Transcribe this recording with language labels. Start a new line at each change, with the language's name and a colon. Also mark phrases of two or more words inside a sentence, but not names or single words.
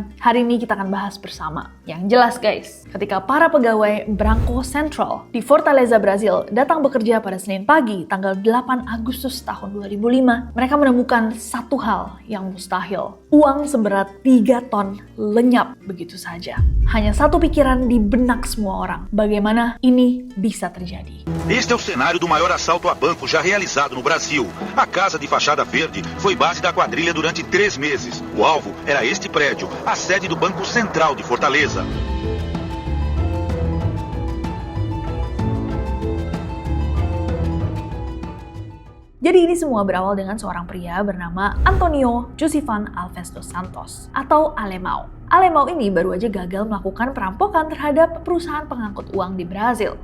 Indonesian: Hari ini kita akan bahas bersama. Yang jelas guys, ketika para pegawai Bangko Central di Fortaleza, Brazil datang bekerja pada Senin pagi, tanggal 8 Agustus tahun 2005, mereka menemukan satu hal yang mustahil. Uang seberat 3 ton lenyap begitu saja. Hanya satu pikiran di benak semua orang. Bagaimana ini bisa terjadi?
Portuguese: Este é o cenário do maior assalto a banco já realizado no Brasil. A casa de fachada verde foi base da quadrilha durante 3 meses. O alvo era este prédio, a sede do Banco Central de Fortaleza.
Indonesian: Jadi ini semua berawal dengan seorang pria bernama Antonio Josevan Alves dos Santos atau Alemão. Alemão ini baru aja gagal melakukan perampokan terhadap perusahaan pengangkut uang di Brazil.